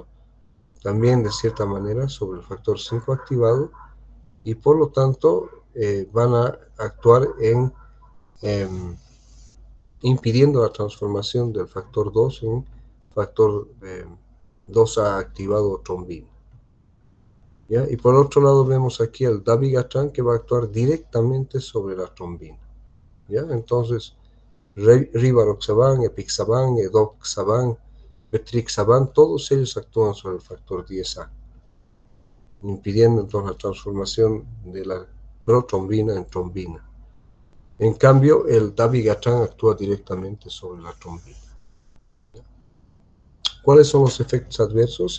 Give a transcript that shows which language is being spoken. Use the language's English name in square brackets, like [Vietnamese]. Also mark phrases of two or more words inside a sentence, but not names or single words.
[Spanish] También, de cierta manera, sobre el factor 5 activado y por lo tanto van a actuar impidiendo la transformación del factor 2 en factor 2A activado trombina. ¿Ya? Y por otro lado vemos aquí el dabigatran que va a actuar directamente sobre la trombina. ¿Ya? Entonces, rivaroxaban, epixaban, edoxaban, betrixaban, todos ellos actúan sobre el factor 10A, impidiendo entonces la transformación de la protrombina en trombina. En cambio, el dabigatran actúa directamente sobre la trombina. ¿Cuáles son los efectos adversos?